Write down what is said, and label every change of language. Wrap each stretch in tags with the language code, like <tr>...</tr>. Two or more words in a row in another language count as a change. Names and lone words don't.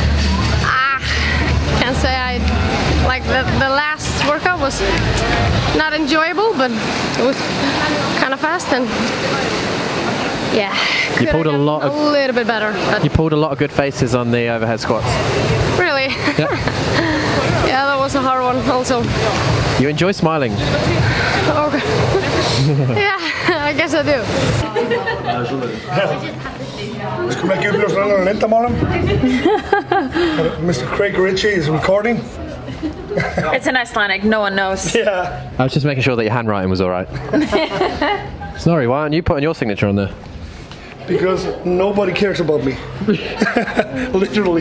<en>Can't say I like the last workout was not enjoyable, but it was kind of fast and yeah. You pulled a lot of little bit better. But You pulled a lot of good faces on the overhead squats. really, Yeah. yeah, that was a hard one also. You enjoy smiling. Okay. Yeah, I guess I do.</en> <is>Við skulum ekki uppljóstra alveg leyndamálum.</is> <en>Mr. Craig Ritchie is recording. It's in Icelandic, no one knows. Yeah. I was just making sure that your handwriting was all right. Snorri, why aren't you putting your signature on there? because nobody cares about me. Literally.</en>